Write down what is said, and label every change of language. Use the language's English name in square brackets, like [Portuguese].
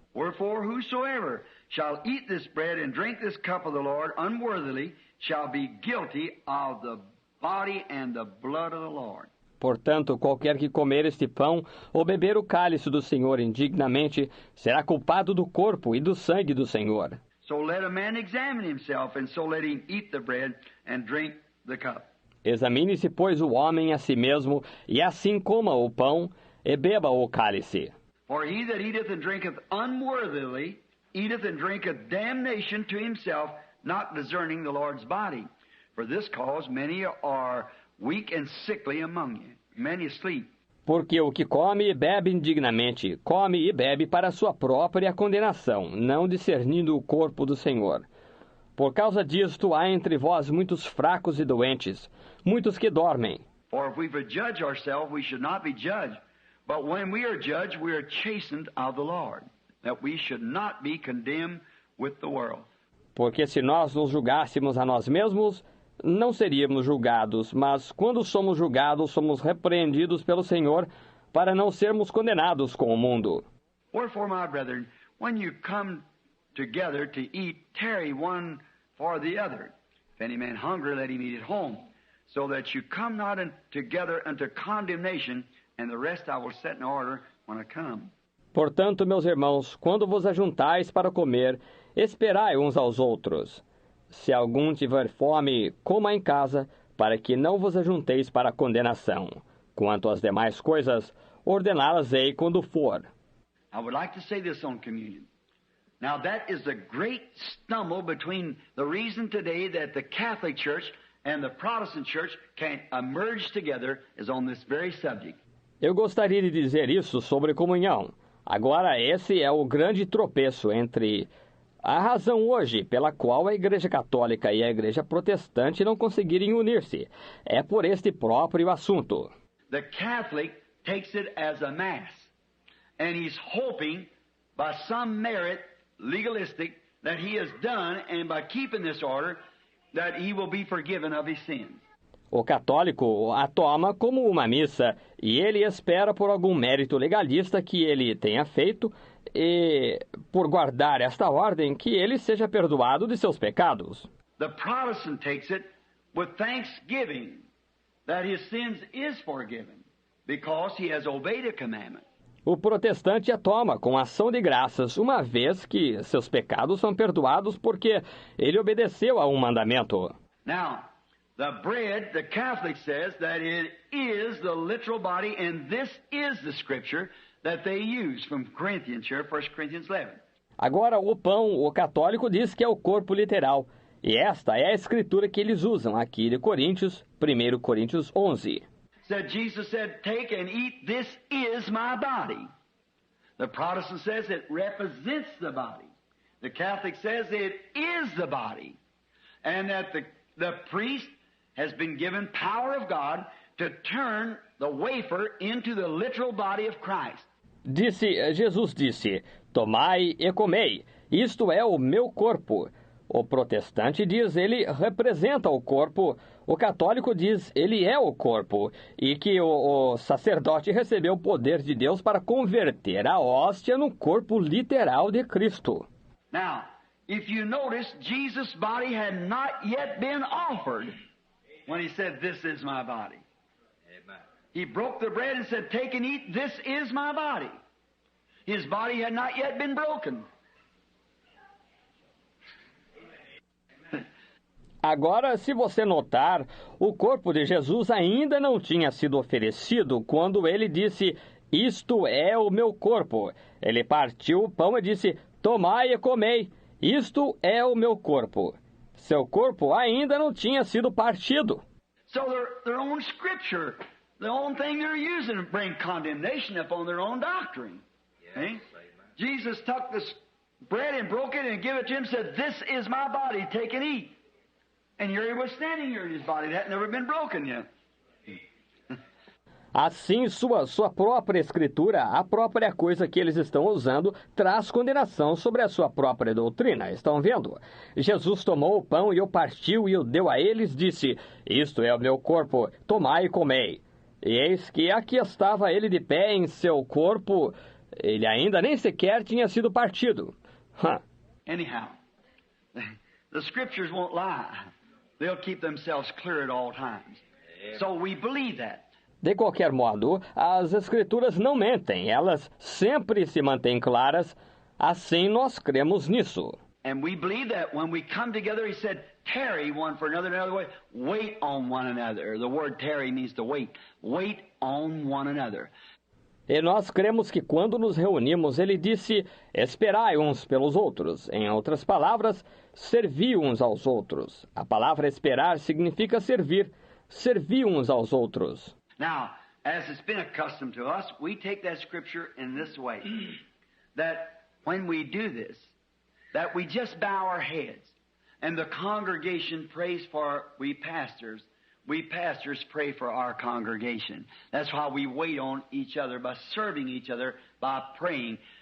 [English] Wherefore whosoever shall eat this bread and drink this cup of the Lord unworthily shall be guilty of the body and the blood of the Lord. [Portuguese] Portanto, qualquer que comer este pão ou beber o cálice do Senhor indignamente, será culpado do corpo e do sangue do Senhor. [English] So let a man examine himself, and so let him eat the bread and drink the cup. [Portuguese] Examine-se, pois, o homem a si mesmo, e assim coma o pão e beba o cálice. [English] For he that eateth and drinketh unworthily eateth and drinketh damnation to himself, not discerning the Lord's body. For this cause many are weak and sickly among you, many asleep. [Portuguese] Porque o que come e bebe indignamente, come e bebe para a sua própria condenação, não discernindo o corpo do Senhor. Por causa disto há entre vós muitos fracos e doentes, muitos que dormem. [English] For if we would judge ourselves, we should not be judged. But when we are judged, we are chastened of the Lord, that we should not be condemned with the world. [Portuguese] Porque se nós nos julgássemos a nós mesmos, não seríamos julgados, mas quando somos julgados, somos repreendidos pelo Senhor para não sermos condenados com o mundo. [English] Wherefore, my brethren, when you come together to eat, tarry one for the other. If any man hunger, let him eat at home, so that you come not together unto condemnation, and the rest I will set in order when I come. [Portuguese] Portanto, meus irmãos, quando vos ajuntais para comer, esperai uns aos outros. Se algum tiver fome, coma em casa, para que não vos ajunteis para a condenação. Quanto às demais coisas, ordená-las-ei quando for. [English] I would like to say this on communion. Now that is the great stumble between the reason today that the Catholic Church and the Protestant Church can emerge together is on this very subject. [Portuguese] Eu gostaria de dizer isso sobre comunhão. Agora, esse é o grande tropeço entre a razão hoje pela qual a Igreja Católica e a Igreja Protestante não conseguirem unir-se. É por este próprio assunto. [English] The Catholic takes it as a mass, and he's hoping by some merit, legalistic, that he has done, and by keeping this order, that he will be forgiven of his sins. [Portuguese] O católico a toma como uma missa e ele espera por algum mérito legalista que ele tenha feito e, por guardar esta ordem, que ele seja perdoado de seus pecados. [English] The Protestant takes it with thanksgiving that his sins is forgiven because he has obeyed a commandment. [Portuguese] O protestante a toma com ação de graças, uma vez que seus pecados são perdoados porque ele obedeceu a um mandamento. [English] Now, the bread, the Catholic says that it is the literal body, and this is the scripture that they use from Corinthians here, 1 Corinthians 11. [Portuguese] Agora, o pão, o católico diz que é o corpo literal. E esta é a escritura que eles usam aqui de Coríntios, 1 Coríntios 11. [English] Jesus said, take and eat, this is my body. The Protestant says it represents the body. The Catholic says it is the body. And that the priest has been given power of God to turn the wafer into the literal body of Christ. [Portuguese] Jesus disse, tomai e comei, isto é o meu corpo. O protestante diz, ele representa o corpo. O católico diz, ele é o corpo. E que o sacerdote recebeu o poder de Deus para converter a hóstia no corpo literal de Cristo. [English] Now, if you notice, Jesus' body had not yet been offered when he said, this is my body. Amen. He broke the bread and said, take and eat, this is my body. His body had not yet been broken. [Portuguese] Agora, se você notar, o corpo de Jesus ainda não tinha sido oferecido quando ele disse, isto é o meu corpo. Ele partiu o pão e disse, tomai e comei, isto é o meu corpo. Seu corpo ainda não tinha sido partido. [English] So their own scripture, the own thing they're using to bring condemnation upon their own doctrine. Yes, Jesus took this bread and broke it and gave it to him and said, this is my body, take and eat. And here he was standing here in his body. That had never been broken yet. [Portuguese] Assim, sua própria escritura, a própria coisa que eles estão usando, traz condenação sobre a sua própria doutrina. Estão vendo? Jesus tomou o pão e o partiu e o deu a eles, disse, isto é o meu corpo, tomai e comei. E eis que aqui estava ele de pé em seu corpo, ele ainda nem sequer tinha sido partido. [English] Anyhow, the scriptures won't lie. They'll keep themselves clear at all times. So we believe that. [Portuguese] De qualquer modo, as escrituras não mentem, elas sempre se mantêm claras, assim nós cremos nisso. [English] And we believe that when we come together, he said, tarry one for another, another way, wait on one another. The word tarry means to wait. Wait on one another. [Portuguese] E nós cremos que quando nos reunimos, ele disse, esperai uns pelos outros. Em outras palavras, servi uns aos outros. A palavra esperar significa servir. Servi uns aos outros. [English] Now, as it's been accustomed to us, we take that scripture in this way. That when we do this, that we just bow our heads. And the congregation prays for we pastors. We pastors pray for our congregation. That's why we wait on each other by serving each other, by praying.